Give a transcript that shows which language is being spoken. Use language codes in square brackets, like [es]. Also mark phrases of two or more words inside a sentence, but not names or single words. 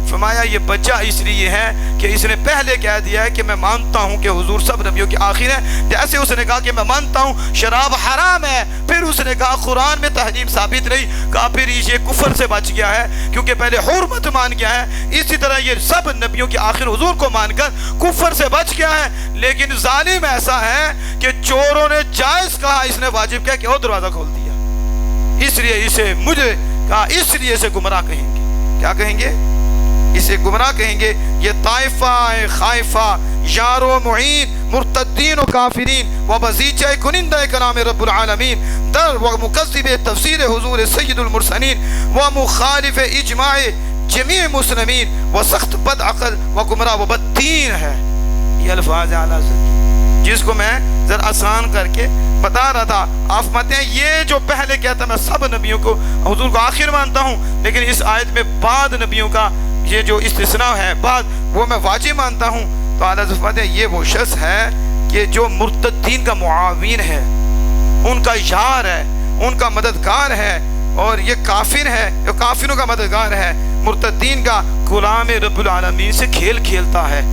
[ur] فرمایا یہ بچہ اس لیے ہے کہ اس نے پہلے کہہ دیا ہے کہ میں مانتا ہوں کہ حضور سب نبیوں کے آخر ہیں، جیسے اس نے کہا کہ میں مانتا ہوں شراب حرام ہے، پھر اس نے کہا قرآن میں تحریم ثابت نہیں، کافر یہ کفر سے بچ گیا ہے کیونکہ پہلے حرمت مان گیا ہے، اسی طرح یہ سب نبیوں کے آخر حضور کو مان کر کفر سے بچ گیا ہے۔ لیکن ظالم ایسا ہے کہ چوروں نے جائز کہا، اس نے واجب کہا کہ اور دروازہ کھول دیا، اس لیے اسے مجھے کہا، اس لیے اسے گمراہ کہیں گے، کیا کہیں گے؟ اسے گمراہ کہیں گے۔ یہ طائفہ خائفہ یار و معین مرتدین و کافرین و بزیچہ کنندہ کلام رب العالمین در و مکذب تفسیر حضور سید المرسلین و مخالف اجماع جمیع مسلمین و سخت بد عقل و گمراہ و بد دین ہے۔ یہ الفاظ اعلیٰ جس کو میں ذرا آسان کر کے بتا رہا تھا، آپ مانتے ہیں یہ جو پہلے کہتا میں سب نبیوں کو حضور کو آخر مانتا ہوں، لیکن اس آیت میں بعد نبیوں کا یہ جو استثناء ہے بعد وہ میں واجب مانتا ہوں، تو اعلیٰ فرماتے ہیں یہ وہ شخص ہے کہ جو مرتدین کا معاون ہے، ان کا یار ہے، ان کا مددگار ہے، اور یہ کافر ہے، یہ کافروں کا مددگار ہے، مرتدین کا غلام رب العالمین سے کھیل کھیلتا ہے۔